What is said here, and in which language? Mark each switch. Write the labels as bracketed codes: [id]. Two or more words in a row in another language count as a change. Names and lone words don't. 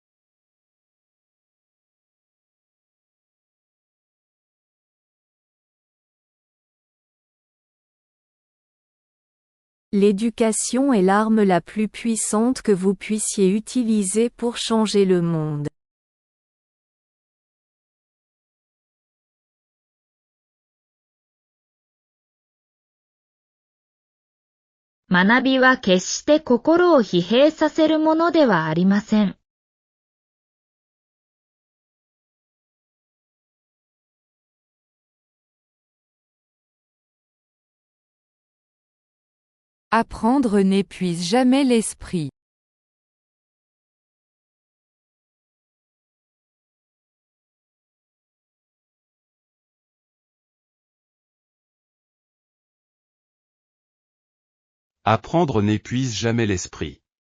[fr] L'éducation est l'arme la plus puissante que vous puissiez utiliser pour changer le monde. [ja] 学びは決して心を疲弊させるものではありません。 [fr] Apprendre n'épuise jamais l'esprit. Apprendre n'épuise jamais l'esprit.